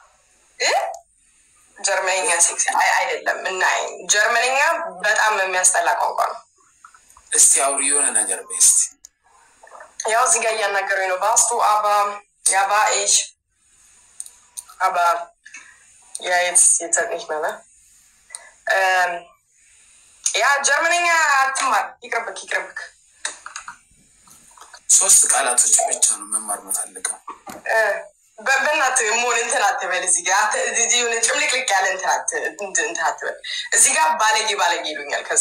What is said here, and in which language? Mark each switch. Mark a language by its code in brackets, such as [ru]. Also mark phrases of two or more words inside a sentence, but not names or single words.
[am] ጀርመንኛ ሴክሲ አይደለም እና ጀርመንኛ በጣም የሚያስጠላ ቋንቋ ነው። እስቲ አውሪ የሆነ ነገር በስቲ ያው እዚህ ጋር እያናገሩኝ ነው። ባስቱ አባ ያባ ኤሽ አባ ያ [de] jetzt nicht mehr ne [am] ያ ጀርመንኛ አትማር ይቅርብክ 3 ቃላቶች ብቻ ነው መማር የምፈልገው። በእናት ሞን እንትን አትበል። እዚህ ጋር እዚህ የሆነ ጭምልቅልቅ ያለ እንትን አትበል። እዚህ ጋር ባለጌ ይሉኛል። ከዛ